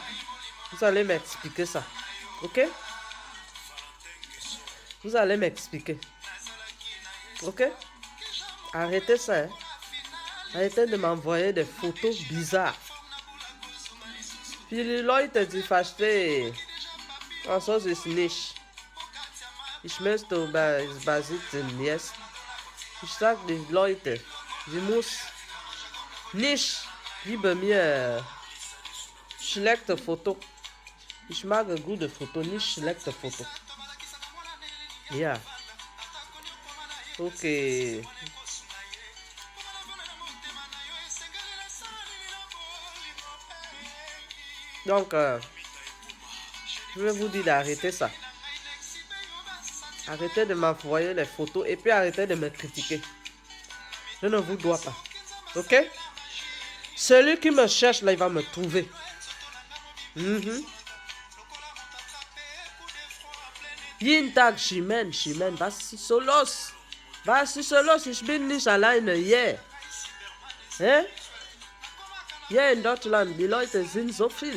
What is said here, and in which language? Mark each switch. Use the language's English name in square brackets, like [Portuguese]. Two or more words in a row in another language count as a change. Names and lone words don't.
[French] Vous allez m'expliquer ça. Ok? Vous allez m'expliquer. Ok? Arrêtez ça. Hein? Arrêtez de m'envoyer des photos bizarres. Puis les [German] Leute, die verstehen. Also ist nicht. Ich möchte basieren jetzt. Ich sage die Leute, sie muss nicht über mir schlechte Foto. Ich mag gute Foto, nicht schlechte Foto. Ja. Okay. [French] Donc, je vais vous dire d'arrêter ça. Arrêtez de m'envoyer les photos et puis arrêtez de me critiquer. Je ne vous dois pas. Ok? Celui qui me cherche, là, il va me trouver. [German] Jeden Tag Schimen, was ist so los? Was ist so los? Ich bin nicht alleine hier. Hä? Hier in Deutschland, die Leute sind so viel.